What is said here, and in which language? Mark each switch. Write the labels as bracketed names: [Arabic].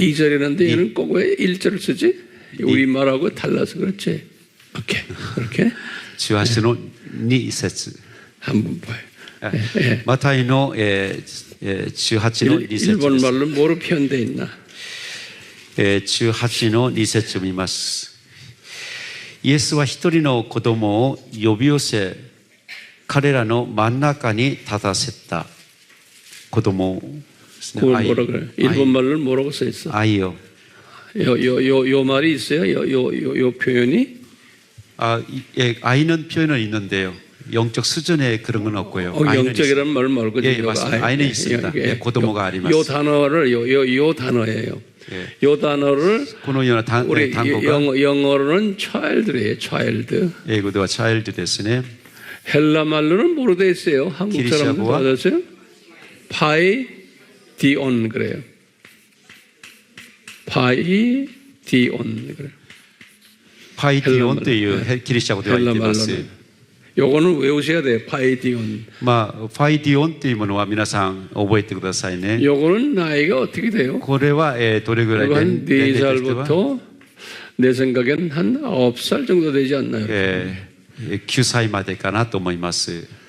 [Korean] 2절이라는데 얘는 꼭 왜 1절을 쓰지? 우리말하고 달라서 그렇지. 오케이. 그렇게 [Japanese] 18章の2節。 [Korean] 한번 봐요. [Japanese] マタイの18の2節です。 [Korean] 일본말로 뭐로 표현되어 있나? [Japanese] 18の2節を見ます。イエスは一人の子供を呼び寄せ、彼らの真ん中に立たせた子供ですね。 [Korean] 그걸 뭐라 그래? 일본말로는 뭐라고 써 있어? [Japanese] 愛よ。 [Korean] 요 말이 있어요? 요 표현이? 아이는 표현은 있는데요. 영적 수준에 그런 건 없고요. 영적이라는 말 말고 예, 맞습니다. 아이는 있습니다. 예, [Japanese] 고도모가 아리마스. [Korean] 요 단어를 요 단어예요. 예. 요 단어를 [Japanese] このような単語 [Korean] 우리 [Japanese] が [Korean] 영어로는 child래요. [English] child. [Japanese] 英語では child ですね。 [Korean] 헬라 말로는 뭐로 돼 있어요? 한국 사람들 [Japanese] 기리시아어와? [Korean] 받았어요? 파이디온 그래요. 파이디온 그래요. [Japanese] パイディオンというギリシャ語では言っています。 [Korean] 헬라말로는 요거는 외우셔야 돼요. 파이디온. [Japanese] まあ、パイディオンというものは皆さん覚えてくださいね。 [Korean] 요거는 나이가 어떻게 돼요? [Japanese] これは、どれぐらい [Korean] 한 [Japanese] 年齢としては [Korean] 4살부터 내 생각엔 한 9살 정도 되지 않나요? [Japanese] 9歳までかなと思います。